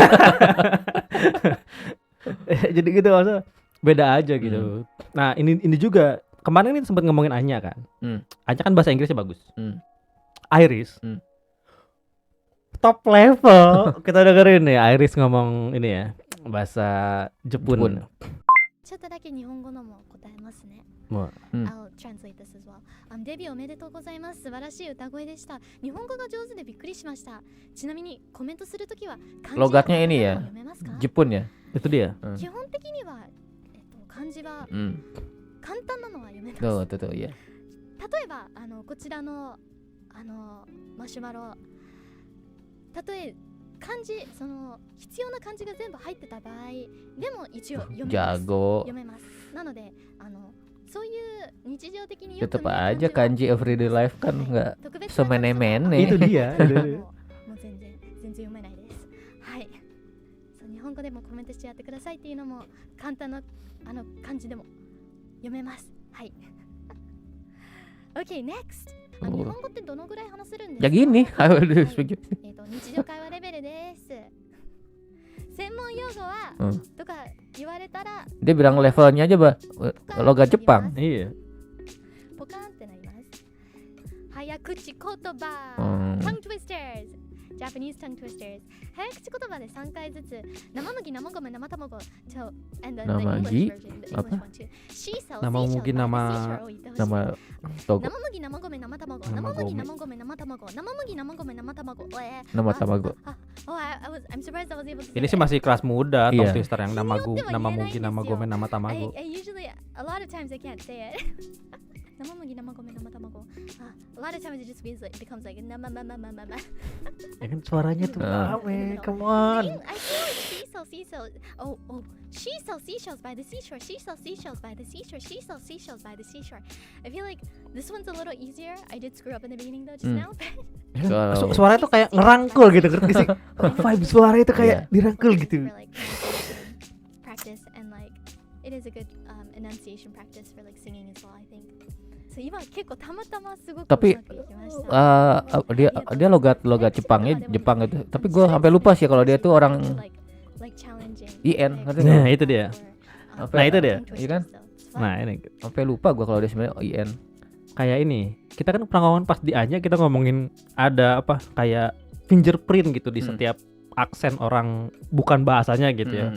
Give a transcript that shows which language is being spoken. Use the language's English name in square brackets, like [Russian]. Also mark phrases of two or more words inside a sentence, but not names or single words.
[Indonesian] Jadi gitu maksudnya beda aja gitu. Nah, ini juga kemarin ini sempat ngomongin Anya kan. Anya kan bahasa Inggrisnya bagus. [English] Iris. Top level. [Indonesian] Kita dengerin ya Iris ngomong ini ya bahasa Jepun. [Japanese] ちょっとだけ日本語のも答えますね。 [English] I'll translate this as well. [Japanese] デビューおめでとうございます。素晴らしい歌声でした。日本語が上手でびっくりしました。ちなみにコメントするときは漢字 [Indonesian] logatnya ini ya, Jepun ya. Itu dia. [Japanese] 基本的には漢字は簡単なのは読めます。 [Indonesian] Tuh, ya. [Japanese] 例えばこちらのマシュマロ、例え漢字その必要な漢字が全部入ってた場合でも一応読めます。読めます。なのでそういう日常的によく [Indonesian] tetap aja kanji [English] everyday life [Indonesian] kan nggak semene-mene. Itu dia. [Japanese] もう全然読めないです。はい。そう日本語でもコメントしてやってくださいっていうのも簡単な漢字でも読めます。 [English] はい。Okay, next. [Japanese] 日本語ってどのぐらい話せるんですか？ [Indonesian] Ya gini, [Japanese] 日常会話レベルです。専門用語はとか言われたら [Indonesian] dia bilang levelnya aja logat Jepang. Iya. [Japanese] ポカンってなります。早口言葉。 [English] Tongue twisters. Japanese tongue twisters. [Japanese] 早口言葉で3回ずつ生麦、生米、生卵。 [English] And the English version, the English one too. [Japanese] 生麦、生麦、生米、生卵。生麦、生米、生卵。生麦、生米、生卵。生卵. [English] Oh, I'm surprised I was able to. [Indonesian] Ini sih masih kelas muda, [English] tongue twister [Indonesian] yang [Japanese] 生麦、生米、生卵. [English] I usually a lot of times I can't say it. [Japanese] 生麦、生米、生卵。 [English] A lot of times it just becomes like nama. [Indonesian] Ya kan suaranya tuh rame, [English] come on. I feel like she sells. She sells seashells by the seashore. She sells seashells by the seashore. She sells seashells by the seashore. I feel like this one's a little easier. I did screw up in the beginning though just now. [Indonesian] Suara itu kayak ngerangkul gitu, ngerti sih? Vibe suara itu kayak dirangkul gitu. [English] For, like, practice and like it is a good enunciation practice for like singing as well, I think. So, [Japanese] 今結構たまたますごく [Indonesian] tapi dia logat Jepang gitu. Tapi gue sampai lupa sih kalau dia tuh orang IN. Nah, itu dia. Iya kan? Nah, ini sampai lupa gue kalau dia sebenarnya IN. Kayak ini. Kita kan pernah ngomongin pas di A-nya kita ngomongin ada apa kayak fingerprint gitu di setiap aksen orang bukan bahasanya gitu ya.